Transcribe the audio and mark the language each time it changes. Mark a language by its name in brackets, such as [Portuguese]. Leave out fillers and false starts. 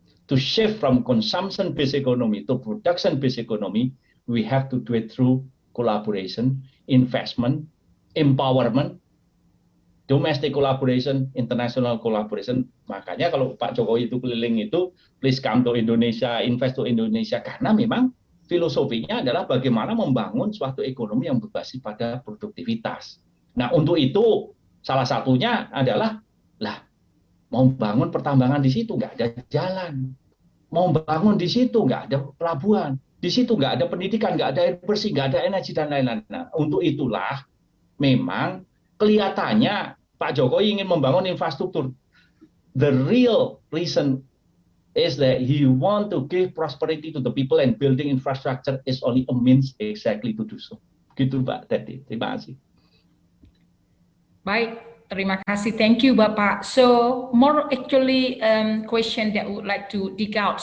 [English] To shift from consumption-based economy to production-based economy, we have to do it through collaboration, investment, empowerment, domestic collaboration, international collaboration. [Indonesian] Makanya kalau Pak Jokowi itu keliling itu, [English] please come to Indonesia, invest to Indonesia. [Indonesian] Karena memang filosofinya adalah bagaimana membangun suatu ekonomi yang berbasis pada produktivitas. Nah, untuk itu salah satunya adalah, mau bangun pertambangan di situ nggak ada jalan. Mau bangun di situ nggak ada pelabuhan. Di situ nggak ada pendidikan, nggak ada air bersih, nggak ada energi, dan lain-lain. Nah, untuk itulah memang kelihatannya Pak Jokowi ingin membangun infrastruktur. [English] The real reason is that he want to give prosperity to the people, and building infrastructure is only a means exactly to do so. [Indonesian] Gitu Pak Tetty. Terima kasih. Baik, terima kasih. [English] Thank you [Indonesian] Bapak. [English] So more actually question that I would like to dig out.